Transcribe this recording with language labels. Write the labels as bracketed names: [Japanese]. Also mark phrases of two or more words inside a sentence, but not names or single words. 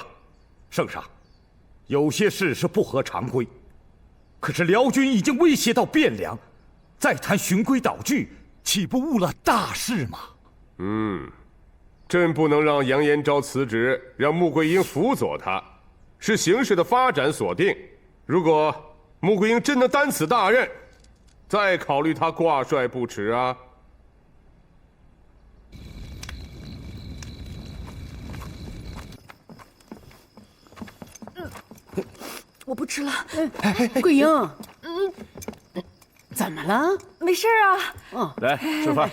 [Chinese] 聖上，有些事是不合常規，可是遼軍已經威脅到汴梁，再談循規蹈矩，豈不誤了大事嗎？朕不能讓楊延昭辭職，讓穆桂英輔佐他，是形勢的發展所定。如果穆桂英真能擔此大任，再考慮他掛帥不遲啊。我不吃了。桂英，怎麼了？沒事啊。來吃飯。